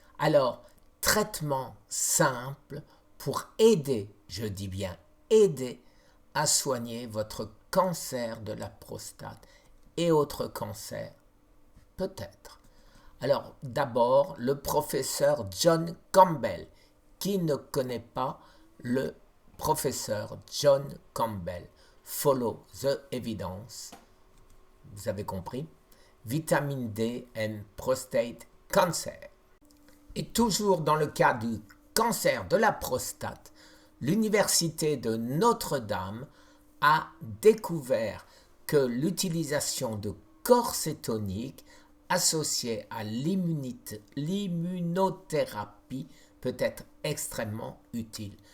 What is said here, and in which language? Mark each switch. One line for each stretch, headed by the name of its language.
French: Alors, traitement simple pour aider, je dis bien aider, à soigner votre cancer de la prostate et autres cancers, peut-être. Alors, d'abord, le professeur John Campbell. Qui ne connaît pas le professeur John Campbell?
English: Follow the evidence.
French: Vous avez compris?
English: Vitamine D and prostate cancer.
French: Et toujours dans le cas du cancer de la prostate, l'université de Notre-Dame a découvert que l'utilisation de corps associée à l'immunothérapie peut être extrêmement utile.